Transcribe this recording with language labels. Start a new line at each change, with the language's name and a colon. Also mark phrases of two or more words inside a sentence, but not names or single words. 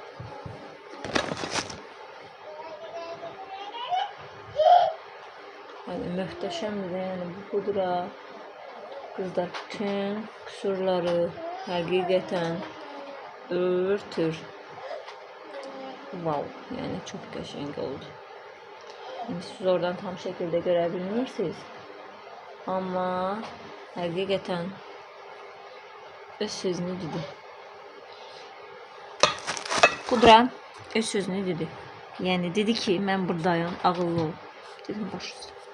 Azerbaijani: Möhtəşəmdir, yəni bu pudra. Qızlar bütün kusurları həqiqətən örtür. Wow, yəni çox qəşəng oldu.
Turkish: Siz oradan tam şekilde görebilirsiniz. Ama hakikaten öz sözünü dedi. Pudra öz sözünü dedi. Yani dedi ki ben buradayım, ağıllı ol.
Azerbaijani: Dedim baş üstə.